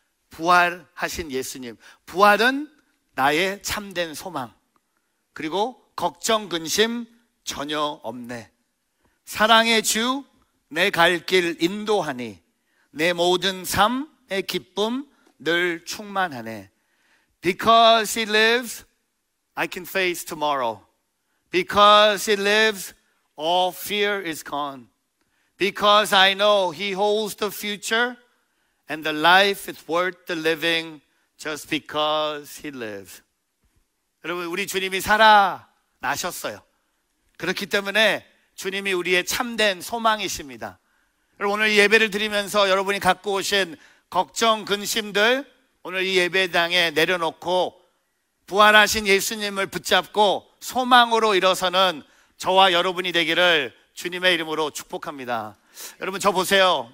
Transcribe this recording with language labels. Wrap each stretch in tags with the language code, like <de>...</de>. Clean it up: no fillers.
<ko>부활하신 예수님. 부활은 나의 참된 소망. 그리고 걱정, 근심 전혀 없네. 사랑의 주, 내 갈 길 인도하니 내 모든 삶의 기쁨 늘 충만하네.</ko> <en>Because he lives, I can face tomorrow. Because he lives, all fear is gone. Because I know he holds the future and the life is worth the living just because he lives.</en> <ko>여러분, 우리 주님이 살아나셨어요. 그렇기 때문에 주님이 우리의 참된 소망이십니다. 여러분, 오늘 예배를 드리면서 여러분이 갖고 오신 걱정, 근심들 오늘 이 예배당에 내려놓고 부활하신 예수님을 붙잡고 소망으로 일어서는 저와 여러분이 되기를 주님의 이름으로 축복합니다. 여러분, 저 보세요.</ko>